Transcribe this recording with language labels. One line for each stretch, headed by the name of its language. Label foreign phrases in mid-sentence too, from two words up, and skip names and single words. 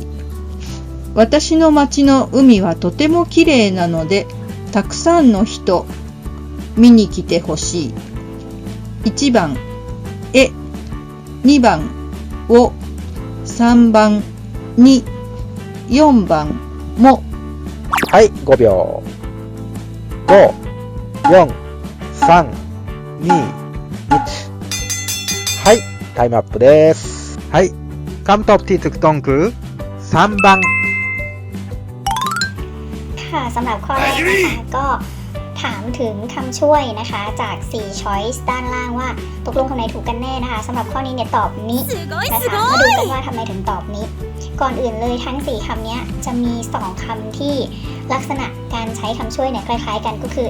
Japanese: 私の町の海はとてもきれいなので、たくさんの人、見に来てほしい。1番、2番、を、3番、に、4番、も。はい、5秒。5、4、3、2、1。はい、タイムアップです。はい、
Thai: คำตอบที่ถูกต้องคือ3番 ค่ะสำหรับข้อแรกนะคะก็ถามถึงคำช่วยนะคะจาก4 choice ด้านล่างว่าตกลงคำไหนถูกกันแน่นะคะสำหรับข้อนี้เนี่ยตอบนี้นะคะมาดูกันว่าทำไมถึงตอบนี้ก่อนอื่นเลยทั้ง4คำนี้จะมี2คำที่ลักษณะการใช้คำช่วยเนี่ยคล้ายๆกันก็คือ